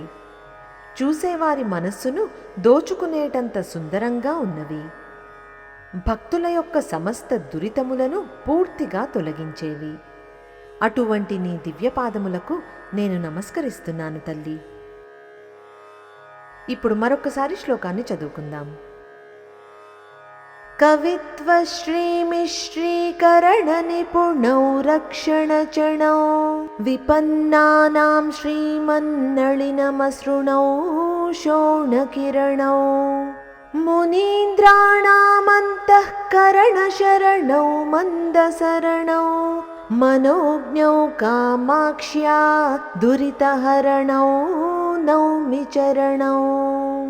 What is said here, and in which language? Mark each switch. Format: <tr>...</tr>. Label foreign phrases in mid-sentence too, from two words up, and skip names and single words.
<te>చూసేవారి మనస్సును దోచుకునేటంత సుందరంగా ఉన్నవి. భక్తుల యొక్క సమస్త దురితములను పూర్తిగా తొలగించేవి. అటువంటి నీ దివ్యపాదములకు నేను నమస్కరిస్తున్నాను తల్లి. ఇప్పుడు మరొకసారి శ్లోకాన్ని చదువుకుందాం.</te> <sa>कवित्वश्रीमिश्रीकरणनिपुणौ रक्षणचणौ विपन्नानां श्रीमन्नलिनमसृणौ शोणकिरणौ मुनीन्द्राणामन्तःकरणशरणौ मन्दसरणौ मनोज्ञौ कामाक्ष्या दुरितहरणौ नौमि चरणौ।</sa>